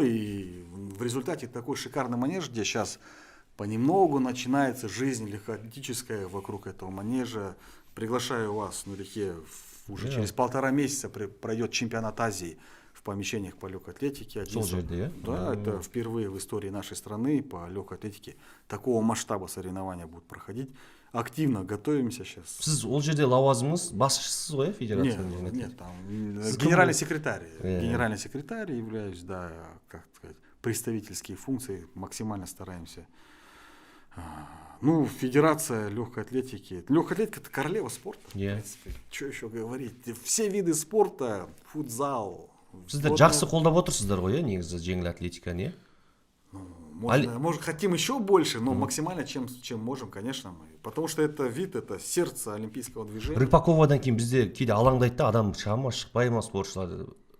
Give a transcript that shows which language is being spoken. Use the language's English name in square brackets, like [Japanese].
[Russian] И в результате такой шикарный манеж, где сейчас понемногу начинается жизнь легкоатлетическая вокруг этого манежа. Приглашаю вас на реке уже через 1,5 месяца пройдет чемпионат Азии в помещениях по легкой атлетике. Да, это впервые в истории нашей страны по легкой атлетике такого масштаба соревнования будут проходить. Активно готовимся сейчас. [Kazakh] Сіз ол жерде лауазымыңыз басшысыз ғой, федерацияның? [Russian] Нет, там генеральный секретарь. Генеральный секретарь являюсь, да, как сказать, представительские функции максимально стараемся. Ну, федерация легкой атлетики. Легкая атлетика — это королева спорта. В принципе. Что еще говорить? Все виды спорта, футзал. [Kazakh] Сіздер жақсы қолдап отырсыздар ғой, негізі жеңіл атлетиканы, [Russian] Может, хотим еще больше, но максимально, чем можем, конечно. Потому что это вид, это сердце олимпийского движения. [Kazakh] Рыпаковадан кейін бізде кейде алаңдайды да, адам шыға ма шықпай ма спортшылар.